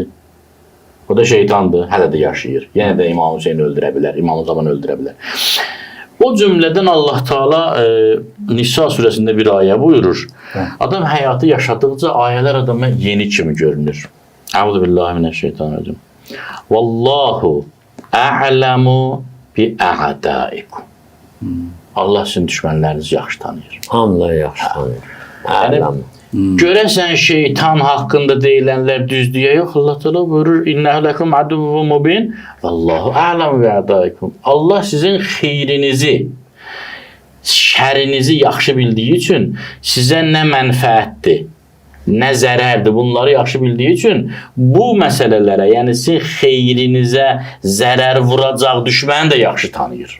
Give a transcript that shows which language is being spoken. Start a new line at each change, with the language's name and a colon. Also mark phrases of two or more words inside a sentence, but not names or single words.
Azerbaijani: O da şeytandır, hələ də yaşayır. Yenə də İmam Hüseyni öldürə bilər, İmam Zaman öldürə bilər. O cümlədən Allah Teala Nisa surəsində bir ayə buyurur. Adam həyatı yaşadıqca ayələr adama yeni kimi görünür.
Arabic: أعوذ بالله من الشيطان الرجيم. والله أعلم بأعدائكم.
Azerbaijani: Allah sizin düşmənlərinizi yaxşı tanıyır. Hamılar yaxşı tanıyır. Ələm. Görəsən şeytan haqqında deyilənlər düzdüyə yox. Allah Teala buyurur:
Arabic: "إنه لكم عدو مبين والله أعلم بأعدائكم."
Azerbaijani: Allah sizin xeyrinizi, şərinizi yaxşı bildiyi üçün sizə nə mənfəətdir, nə zərərdir, bunları yaxşı bildiyi üçün bu məsələlərə, yəni sizin xeyrinizə zərər vuracaq düşməni də yaxşı tanıyır.